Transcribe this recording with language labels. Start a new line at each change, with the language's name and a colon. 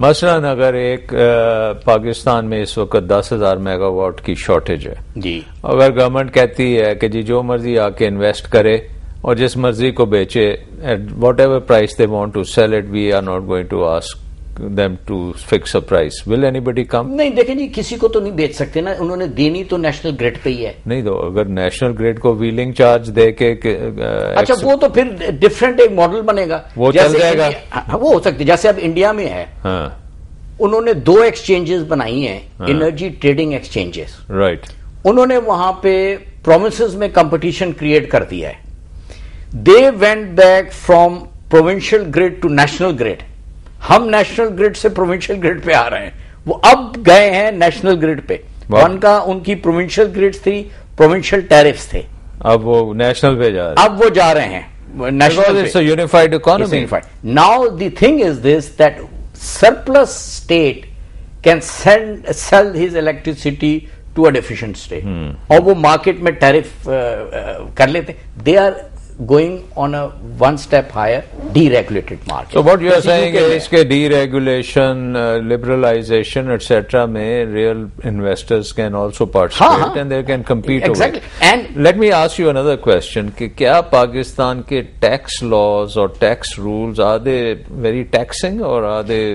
Urdu: مثلاً اگر ایک پاکستان میں اس وقت 10,000 میگا واٹ کی شارٹیج ہے جی, اگر گورنمنٹ کہتی ہے کہ جی جو مرضی آ کے انویسٹ کرے اور جس مرضی کو بیچے
English: At whatever price they want to sell it, we are not going to ask them to fix a price. Will anybody come?
Urdu: نہیں دیکھیں جی, کسی کو تو نہیں بیچ سکتے نا, انہوں نے دینی تو نیشنل گریڈ پہ ہی ہے. نہیں تو اگر نیشنل گریڈ کو ویلنگ چارج دے کے اچھا وہ تو پھر ڈفرینٹ ایک ماڈل بنے گا, وہ چل جائے گا, وہ ہو سکتی. جیسے اب انڈیا میں ہے, انہوں نے 2 ایکسچینجز بنائی ہیں, انرجی ٹریڈنگ ایکسچینجز,
English: Right.
Urdu: انہوں نے وہاں پہ پروونسز میں کمپٹیشن کریٹ کر دیا ہے.
English: They went back from provincial grid to national grid.
Urdu: ہم نیشنل گریڈ سے پروونشل گریڈ پہ آ رہے ہیں, وہ اب گئے ہیں نیشنل گریڈ پہ. ان کی پروونشل گریڈ تھی, پروونشل ٹیرفز تھے, اب وہ نیشنل پہ جا رہے ہیں, اب وہ جا رہے ہیں نیشنل پہ.
English: Unified economy. Now the thing is this that surplus state can sell his electricity to a deficient state,
Urdu: اور وہ مارکیٹ میں ٹیرف کر لیتے.
English: They are going on a one step higher, deregulated market. So what you are saying is کہ deregulation, liberalization etc. میں real investors can also participate and they can compete. Exactly. And let me ask you another question
Urdu: کہ کیا پاکستان کے
English: tax laws or tax rules, are they very taxing or are they?